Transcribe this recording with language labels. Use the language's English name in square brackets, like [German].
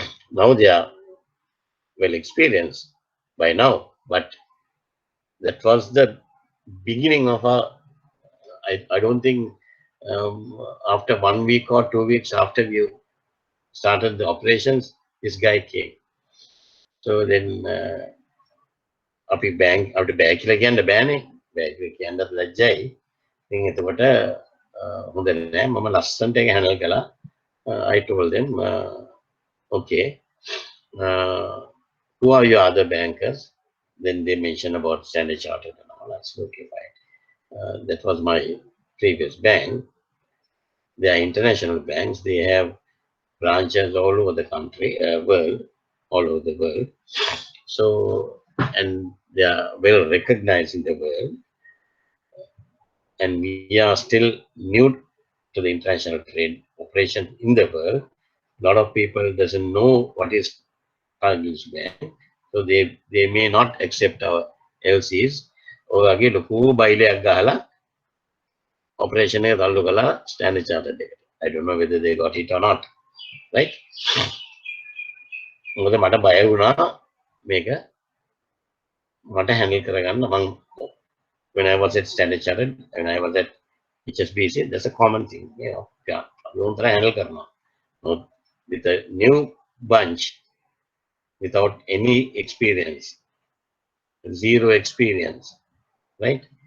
[English] Now they are well experienced by now, but that was the beginning of a. I don't think after 1 week or 2 weeks after we started the operations, this guy came. So then [Sinhala] අපි අපිට බෑ කියලා කියන්න බෑනේ. බෑ කියලා කියන්නත් ලැජ්ජයි. ඉතින් එතකොට හොඳ නෑ මම ලස්සනට ඒක හැන්ඩල් කළා. [English] I told them okay, who are your other bankers? Then they mentioned about Standard Chartered and all. That's okay, fine. That was my previous bank. They are international banks. They have branches all over the country, world, all over the world. So, and they are well recognized in the world. And we are still new to the international trade operation in the world. A lot of people doesn't know what is Cargill's bank. So they may not accept our LCs. [Sinhala] ඔයගේ ලොකු බයිලයක් ගහලා operation එක තල්ලු කළා Standard Chartered එකට. [English] I don't know whether they got it or not. Right? [Sinhala] මොකද මට බය වුණා මේක මට handle කරගන්න. [English] මම when I was at Standard Chartered, when I was at HSBC, that's a common thing, you know. Yeah, don't try handle karna. With a new bunch, without any experience, zero experience, right?